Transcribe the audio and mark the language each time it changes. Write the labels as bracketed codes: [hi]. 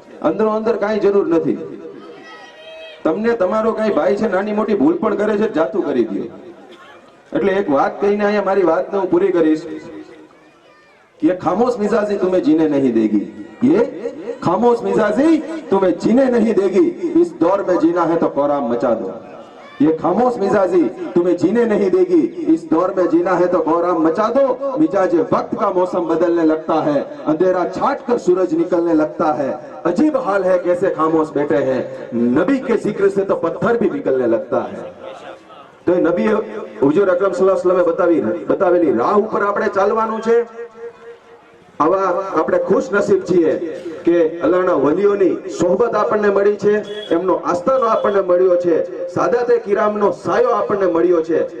[gu] અંદરો અંદર કાંઈ જરૂર નથી. તમને તમારો કઈ ભાઈ છે, નાની મોટી ભૂલ પણ કરે છે, જાતું કરી દો. એટલે એક વાત કહીને અહીંયા મારી વાતને હું પૂરી કરીશ [hi] कि ये खामोश मिजाजी तुम्हें जीने नहीं देगी. ये खामोश मिजाजी तुम्हें जीने नहीं देगी. इस दौर में जीना है तो कोराम मचा दो. ये खामोश मिजाजी तुम्हें जीने नहीं देगी. इस दौर में जीना है तो कोराम मचा दो. मिजाज वक्त का मौसम बदलने लगता है, अंधेरा छाट कर सूरज निकलने लगता है. अजीब हाल है कैसे खामोश बैठे हैं. नबी के जिक्र से तो पत्थर भी पिघलने लगता है. [gu] તો નબી હુજુર અકરમ સલ્લલ્લાહુ અલૈહિ વસલ્લમે બતાવેલી રાહ ઉપર આપણે ચાલવાનું છે. આવા આપણે ખુશ નસીબ છીએ કે અલ્લાહના વલીઓની સોહબત આપણને મળી છે, એમનો આસ્થાનો આપણને મળ્યો છે, સાદાતે કિરામનો સાયો આપણને મળ્યો છે.